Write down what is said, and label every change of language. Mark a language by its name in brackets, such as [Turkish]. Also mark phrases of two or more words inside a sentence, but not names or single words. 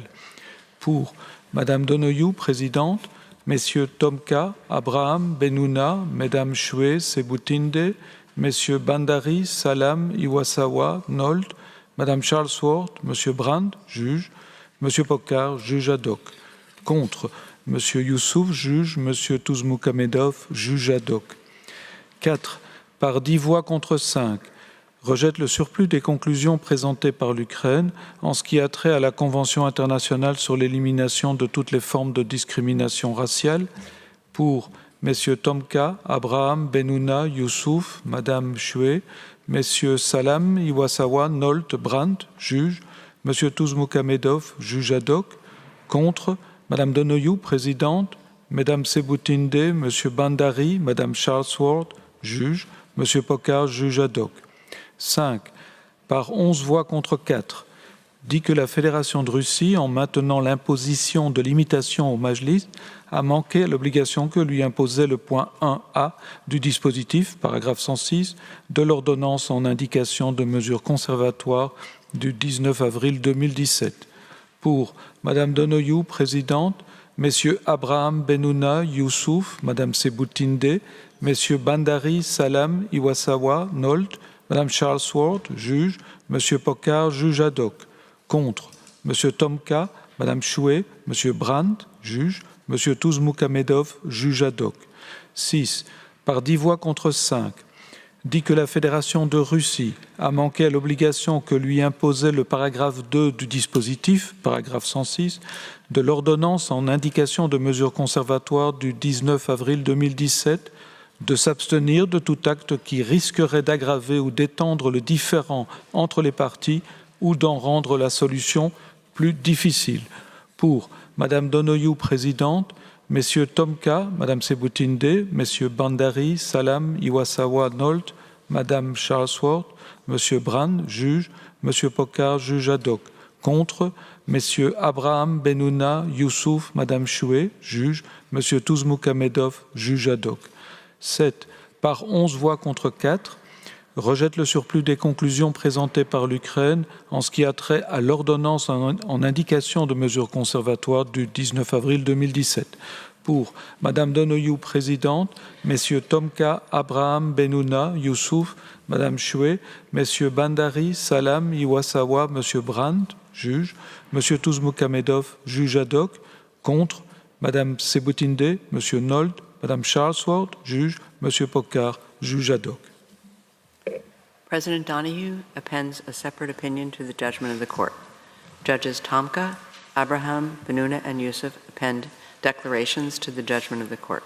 [French] Pour Madame Donoghue, présidente, Messieurs Tomka, Abraham, Benouna, Mesdames Choué, Sebutinde, Messieurs Bandari, Salam, Iwasawa, Nolt, Madame Charlesworth, Monsieur Brand, juge, Monsieur Pokar, juge ad hoc. Contre, Monsieur Youssouf, juge, Monsieur Touzmoukhamedov, juge ad hoc. 4. Par 10 voix contre 5, rejette le surplus des conclusions présentées par l'Ukraine en ce qui a trait à la Convention internationale sur l'élimination de toutes les formes de discrimination raciale. Pour Messieurs Tomka, Abraham, Benouna, Youssouf, Madame Choué, Messieurs Salam, Iwasawa, Nolt, Brandt, juge, Monsieur Touzmoukhamedov, juge ad hoc. Contre, Madame Donoghue, présidente, Mesdames Sebutinde, Monsieur Bandari, Madame Charlesworth, juge, Monsieur Pokar, juge ad hoc. 5. Par 11 voix contre 4, dit que la Fédération de Russie, en maintenant l'imposition de limitation au Majlis, a manqué à l'obligation que lui imposait le point 1A du dispositif, paragraphe 106, de l'ordonnance en indication de mesures conservatoires du 19 avril 2017. Pour Madame Donoghue, présidente, Messieurs Abraham, Benouna, Youssouf, Madame Sebutinde, Messieurs Bandari, Salam, Iwasawa, Nolt, Madame Charlesworth, juge, Monsieur Pokar, juge ad hoc. Contre, Monsieur Tomka, Madame Choué, Monsieur Brandt, juge, Monsieur Touzmoukhamedov, juge ad hoc. 6. Par 10 voix contre 5, dit que la Fédération de Russie a manqué à l'obligation que lui imposait le paragraphe 2 du dispositif, paragraphe 106, de l'ordonnance en indication de mesures conservatoires du 19 avril 2017, de s'abstenir de tout acte qui risquerait d'aggraver ou d'étendre le différend entre les parties ou d'en rendre la solution plus difficile. Pour Madame Donoghue, présidente, Messieurs Tomka, Madame Sebutinde, Messieurs Bandari, Salam, Iwasawa, Nolt, Madame Charlesworth, Monsieur Brand, juge, Monsieur Pokar, juge ad hoc. Contre, Messieurs Abraham, Benouna, Youssouf, Madame Choué, juge, Monsieur Touzmoukhamedov, juge ad hoc. 7. Par 11 voix contre 4, rejette le surplus des conclusions présentées par l'Ukraine en ce qui a trait à l'ordonnance en indication de mesures conservatoires du 19 avril 2017. Pour Madame Donoghue, présidente, Messieurs Tomka, Abraham, Benouna, Youssouf, Madame Choué, Messieurs Bandari, Salam, Iwasawa, Monsieur Brandt, juge, Monsieur Touzmoukhamedov, juge ad hoc. Contre, Madame Sebutinde, Monsieur Nolt, Madame Charlesworth, juge, Monsieur Pokar, juge ad hoc. [English] President Donoghue appends a separate opinion to the judgment of the court. Judges Tomka, Abraham, Benouna, and Youssouf append declarations to the judgment of the court.